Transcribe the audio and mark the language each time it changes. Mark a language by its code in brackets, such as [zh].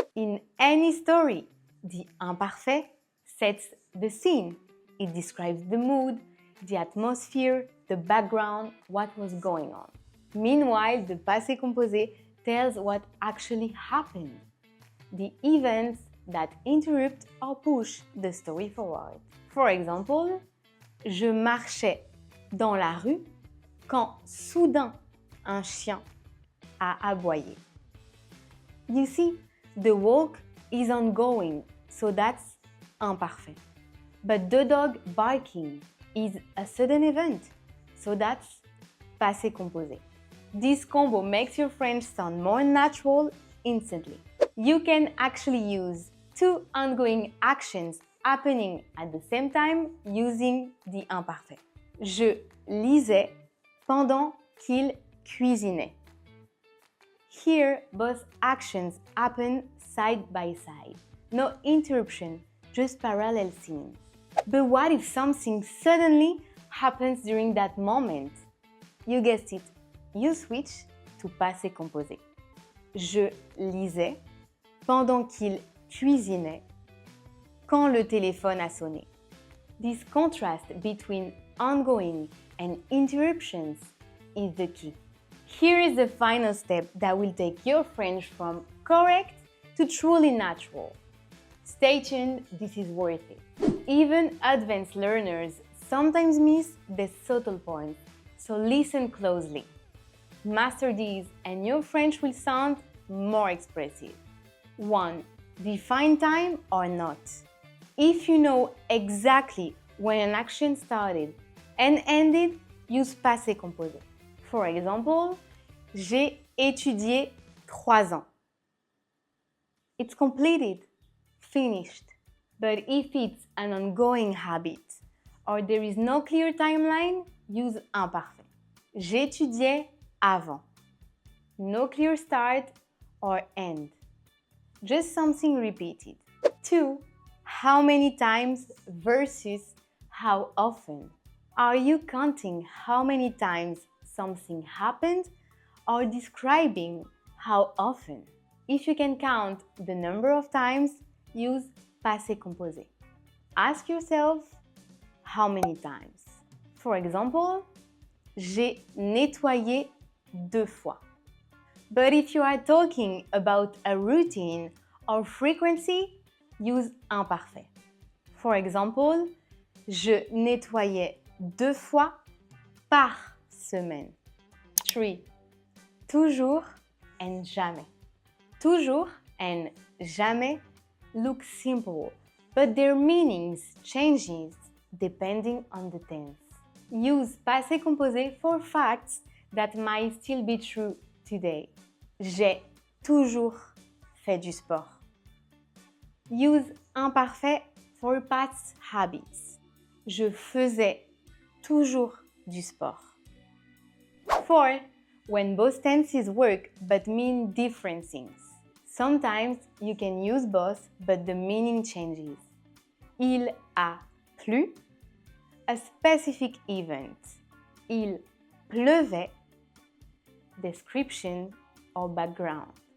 [en] In any story, the imparfait sets the scene. It describes the mood, the atmosphere, the background, what was going on. Meanwhile, the passé composé tells what actually happened, the events that interrupt or push the story forward. For example, [fr] je marchais dans la rue quand soudain un chien a aboyé. [en] You see, the walk is ongoing, so that's imparfait. But the dog barking is a sudden event, so that's passé composé. This combo makes your French sound more natural instantly. You can actually use 2 ongoing actions happening at the same time using the imparfait. [fr] Je lisais pendant qu'il cuisinait. [en] Here, both actions happen side by side. No interruption, just parallel scenes. But what if something suddenly happens during that moment? You guessed it, you switch to passé composé. [fr] Je lisais pendant qu'il cuisinait quand le téléphone a sonné. [en] This contrast between ongoing and interruptions is the key. Here is the final step that will take your French from correct to truly natural. Stay tuned, this is worth it. Even advanced learners sometimes miss the subtle points, so listen closely. Master these and your French will sound more expressive. 1. Define time or not. If you know exactly when an action started and ended, use passé composé. For example, [fr] j'ai étudié 3 ans. [en] It's completed, finished. But if it's an ongoing habit or there is no clear timeline, use imparfait. [fr] J'étudiais avant. [en] No clear start or end. Just something repeated. 2. How many times versus how often. Are you counting how many times something happened or describing how often? If you can count the number of times, use passé composé. Ask yourself how many times. For example, [fr] j'ai nettoyé 2 fois. [en] But if you are talking about a routine or frequency, use imparfait. For example, [fr] je nettoyais 2 fois par semaine. [en] 3. Toujours and jamais. Toujours and jamais look simple, but their meanings changes depending on the tense. Use passé composé for facts that might still be true today. [fr] J'ai toujours fait du sport. [en] Use imparfait for past habits. [fr] Je faisais toujours du sport. 4. [en] When both tenses work but mean different things. Sometimes you can use both, but the meaning changes. [fr] Il a plu, [en] a specific event. [fr] Il pleuvait, [en] description or background.